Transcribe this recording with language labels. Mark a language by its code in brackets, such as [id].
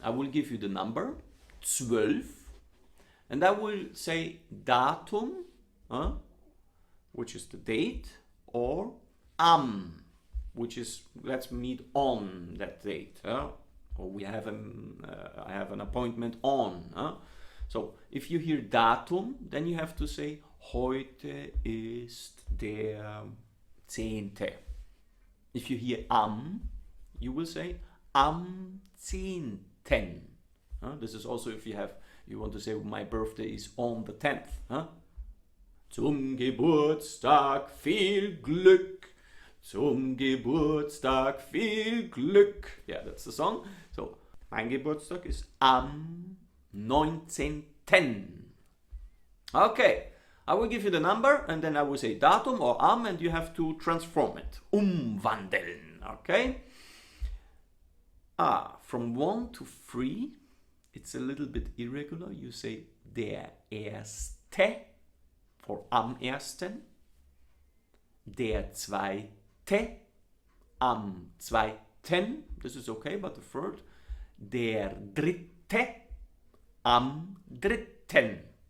[en] I will give you the number 12 and I will say Datum, which is the date, or am, which is let's meet on that date, or we have I have an appointment on. So if you hear Datum, then you have to say [de] heute ist der 10. [en] If you hear am, you will say am 10. This is also if you want to say my birthday is on the 10th. [de] Zum Geburtstag viel Glück. Zum Geburtstag viel Glück. [en] Yeah, that's the song. [de] So, mein Geburtstag ist am 19. [en] Okay, I will give you the number and then I will say Datum or am and you have to transform it. Umwandeln, okay? From 1 to 3, it's a little bit irregular. You say [de] der Erste [en] for [de] am ersten, der Zweite, am Zweiten, [en] this is okay, but the third, [de] der Dritte, am Dritten.